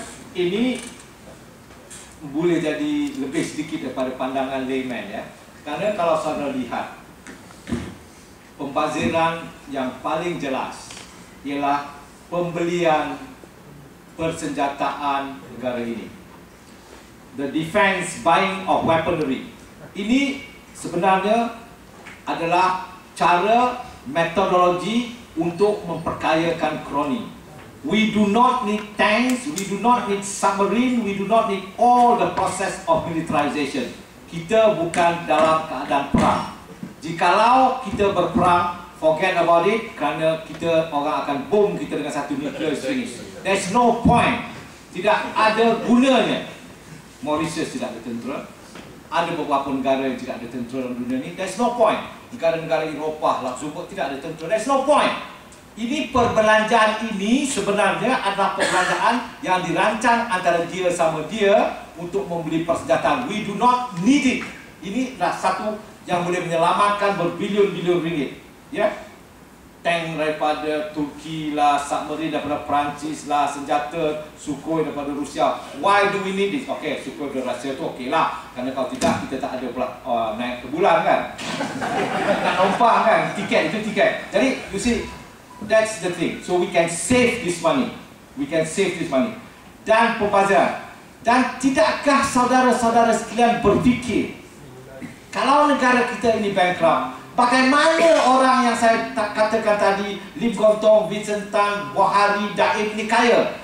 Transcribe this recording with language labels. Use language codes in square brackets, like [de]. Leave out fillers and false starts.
[ms] Ini boleh jadi lebih sedikit daripada pandangan layman ya. Karena kalau saudara lihat, pembaziran yang paling jelas ialah pembelian persenjataan negara ini. [en] The defense buying of weaponry. [ms] Ini sebenarnya adalah cara metodologi untuk memperkayakan kroni. [en] We do not need tanks, we do not need submarine, we do not need all the process of militarization. [ms] Kita bukan dalam keadaan perang. Jikalau kita berperang, [en] forget about it, [ms] kerana kita orang akan bom kita dengan satu nuclear finish. [en] There's no point. [ms] Tidak ada gunanya. Mauritius tidak ada tentera. Ada beberapa negara yang tidak ada tentera dalam dunia ini. [en] There's no point. [ms] Negara-negara Eropah, Luxembourg tidak ada tentera. [en] There's no point. [ms] Ini perbelanjaan ini sebenarnya adalah perbelanjaan yang dirancang antara dia sama dia untuk membeli persenjataan. [en] We do not need it. [ms] Ini adalah satu yang boleh menyelamatkan berbilion-bilion ringgit. Ya, tank daripada Turki lah, submarine daripada Perancis lah, senjata Sukhoi daripada Rusia. [en] Why do we need this? [ms] Okay, Sukhoi dari Rusia tu okey lah. Kerana kalau tidak kita tak ada naik ke bulan kan. Nak lompat kan, tiket itu tiket. [en] Jadi you see, that's the thing. So we can save this money. We can save this money. [ms] Dan pembaziran. Dan tidakkah saudara-saudara sekalian berfikir, kalau negara kita ini bankrupt, bagaimana orang yang saya katakan tadi, Lim Gontong, Vincent Tan, Buhari, Daim ini kaya?